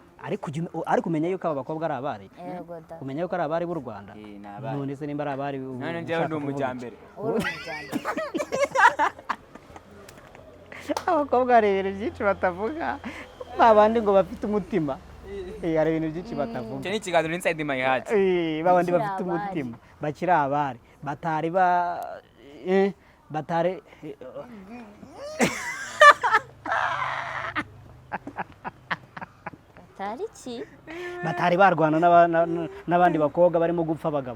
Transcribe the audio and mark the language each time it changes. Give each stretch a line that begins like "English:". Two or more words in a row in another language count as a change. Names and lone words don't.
Kinyarwanda: ariko umenya yuko aba bakobwa ari abari umenya yuko ari abari b'u Rwanda none se nimba ari abari none njyewe ndi umujyambere abakobwa hari ibintu byinshi batavuga babandi ngo bafite umutima hari ibintu byinshi batavuga icyo ni ikiganiro
English: inside my heart
Kinyarwanda: babandi bafite umutima bakiri abari batari batari batari iki batari barwana n'abandi bakobwa barimo gupfa abagabo.